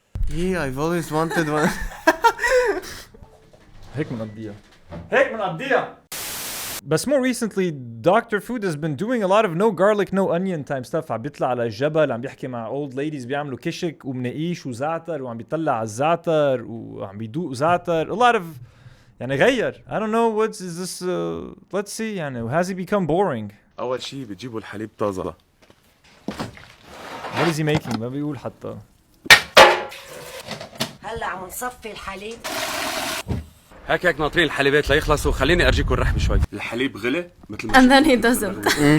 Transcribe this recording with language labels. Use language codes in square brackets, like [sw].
[en] Yeah, I've always wanted one. [ar] هيك منقضيها. [en] But more recently, Dr. Food has been doing a lot of no garlic, no onion type stuff. [ar] عم بيطلع على الجبل, عم بيحكي مع [en] old ladies [ar] بيعملوا كشك ومناقيش وزعتر وعم بيطلع على الزعتر وعم بيدوق زعتر. [en] A lot of [ar] يعني غير. [en] I don't know what is this. Let's see. يعني has he become boring? [ar] أول شيء بتجيبوا الحليب طازة. [en] What is he making? [ar] ما بيقول حتى. هلا عم نصفي الحليب. هيك ناطرين الحليبات ليخلصوا. خليني ارجيكم الرحب شوي. الحليب غلي مثل ما [en] And then he doesn't.